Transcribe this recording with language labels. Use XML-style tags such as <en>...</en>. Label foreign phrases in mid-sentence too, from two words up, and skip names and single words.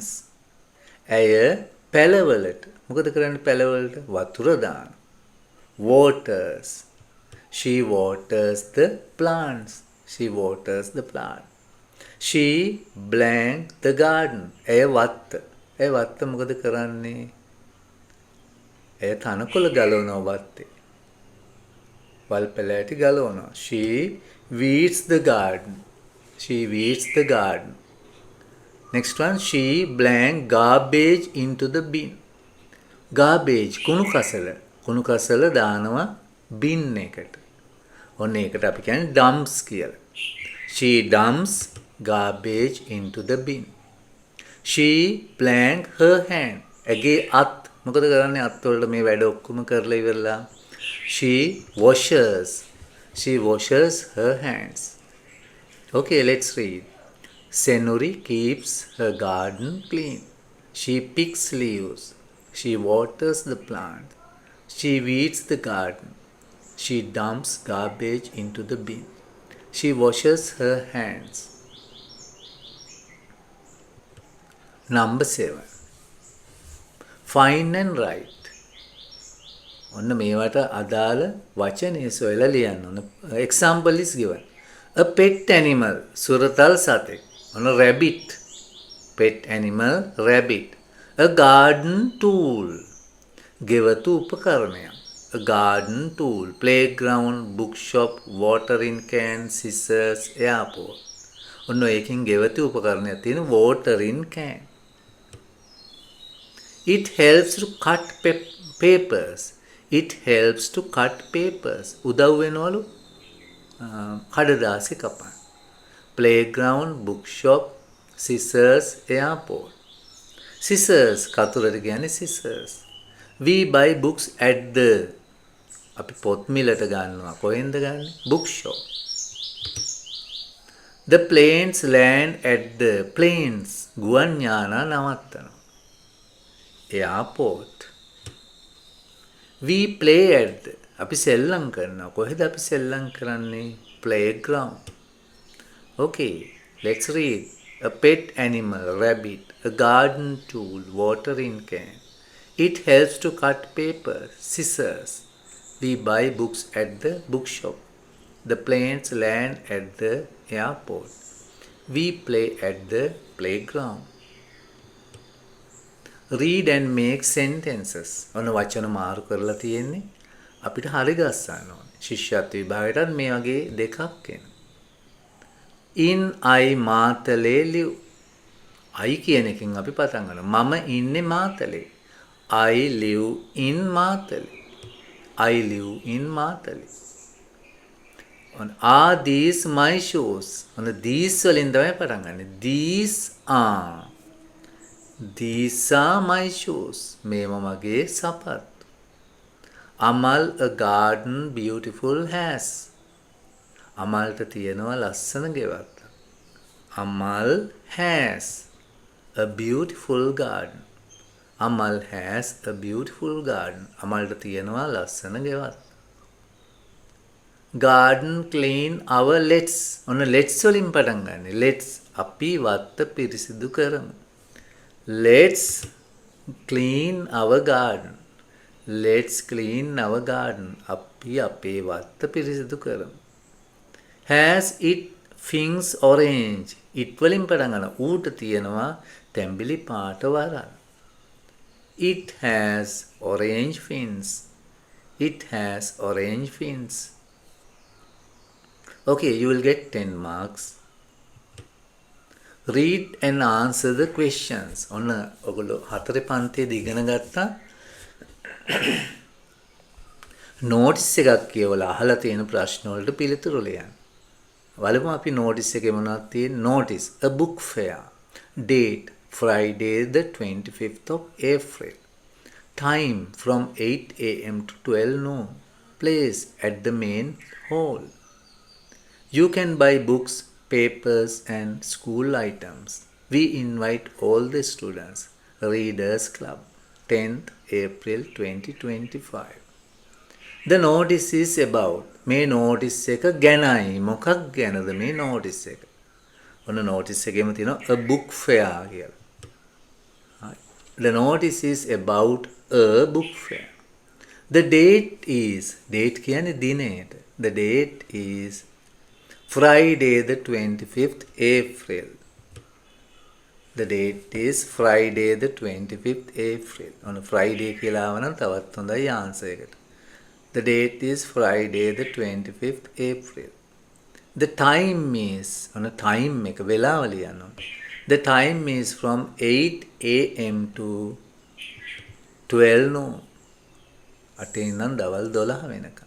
<si>ඇය පැලවලට. මොකද කරන්නේ පැලවලට? වතුර දාන.</si> <en>Waters. She waters the plants. She waters the plant. She blank the garden.</en> <si>ඇය වත්ත. ඇය වත්ත මොකද කරන්නේ? ඇය තනකොළ ගලවනවා වත්තේ. වල් පැලෑටි ගලවනවා.</si> <en>She weeds the garden. She weeds the garden. Next one, she blank garbage into the bin.</en> <si>Garbage කුණු කසල. කුණු කසල දානවා bin එකට. ඔන්න ඒකට අපි කියන්නේ dumps කියලා.</si> <en>She dumps garbage into the bin. She blank her hand.</en> <si>ඇගේ අත් මොකද කරන්නේ? අත් වලට මේ වැඩ ඔක්කොම කරලා ඉවරලා.</si> <en>She washes. She washes her hands. Okay, let's read. Senuri keeps her garden clean. She picks leaves. She waters the plant. She weeds the garden. She dumps garbage into the bin. She washes her hands. Number 7. Find and write.</en> <si>ඔන්න මේවට අදාළ වචනේ සොයලා ලියන්න ඕන.</si> <en>Example is given. A pet animal,</en> <si>සුරතල් සතෙක්.</si> <en>ඔන්න rabbit. Pet animal, rabbit. A garden tool.</en> <si>ගෙවතු උපකරණයක්.</si> <en>A garden tool. Playground, bookshop, watering can, scissors, airport.</en> <si>ඔන්න ඒකෙන් ගෙවතු උපකරණයක් තියෙන</si> <en>watering can. It helps to cut papers. It helps to cut papers.</en> <si>උදව් වෙනවලු කඩදාසි කපන්න.</si> <en>Playground, bookshop, scissors, airport.</en> <si>Scissors කතුරට කියන්නේ scissors.</si> <en>We buy books at the</en> <si>අපි පොත් මිලට ගන්නවා. කොහෙන්ද ගන්නේ?</si> <en>bookshop. The planes land at the planes.</en> <si>ගුවන් යානා නවත්තනවා.</si> <en>Airport. We play at the.</en> <si>අපි සෙල්ලම් කරනවා. කොහෙද අපි සෙල්ලම් කරන්නේ?</si> <en>Playground. Okay, let's read. A pet animal, rabbit, a garden tool, watering can. It helps to cut paper, scissors. We buy books at the bookshop. The planes land at the airport. We play at the playground. Read and make sentences.</en> <si>ඔන්න වචන මාරු කරලා තියෙන්නේ. අපිට හරි ගස්සන්න ඕනේ. ශිෂ්‍යත්ව විභාගයටත් මේ වගේ දෙකක් එනවා.</si> <en>In I මාතලේ live.</en> <si>I කියන එකෙන් අපි පටන් ගන්නවා. මම ඉන්නේ මාතලේ.</si> <en>I live in මාතලේ. I live in මාතලේ. Are these my shoes?</en> <si>These වලින් තමයි පටන් ගන්න.</si> <en>These are my shoes.</en> <si>මේවා මගේ සපත්තු.</si> <en>Amal a garden beautiful has.</en> <si>අමල්ට තියෙනවා ලස්සන ගෙවල්.</si> <en>Amal has a beautiful garden. Amal has a beautiful garden.</en> <si>අමල්ට තියෙනවා ලස්සන ගෙවල්.</si> <en>Garden clean our let's.</en> <si>ඔන්න let's වලින් පටන් ගන්න. Let's අපි වත්ත පිරිසිදු කරමු.</si> <en>Let's clean our garden. Let's clean our garden.</en> <si>අපි අපේ වත්ත පිරිසිදු කරමු.</si> <en>Has it fins orange?</en> <si>It වලින් පටන් ගන්න. ඌට තියෙනවා තැඹිලි පාට වරල්.</si> <en>It has orange fins. It has orange fins. Okay, you will get 10 marks. Read and answer the questions.</en> <si>ඔන්න ඔයගොල්ලෝ හතරේ පන්තියේදී ඉගෙන ගත්තා. නෝටිස් එකක් කියවලා අහලා තියෙන ප්‍රශ්න වලට පිළිතුරු ලියන්න. බලමු අපි නෝටිස් එකේ මොනවද තියෙන්නේ.</si> <en>Notice a book fair. Date Friday the 25th of April. Time from 8 a.m. to 12 noon. Place at the main hall. You can buy books, papers and school items. We invite all the students. Readers Club. 10th April 2025. The notice is about.</en> <si>මේ notice එක ගැනයි. මොකක් ගැනද මේ notice එක? ඔන්න notice එකේම තියෙනවා</si> <en>a book fair</en> <si>කියලා.</si> <en>The notice is about a book fair. The date is.</en> <si>date කියන්නේ දිනයට.</si> <en>The date is Friday the 25th April. The date is Friday the 25th April. On Friday</en> <si>කියලා ආවනම් තවත් හොඳයි answer එකට.</si> <en>The date is Friday the 25th April. The time is on a</en> <si>time එක වෙලාව ලියන්න ඕනේ.</si> <en>The time is from 8 a.m. to 12 noon.</en> <si>අටේ ඉඳන් දවල් 12 වෙනකම්.</si>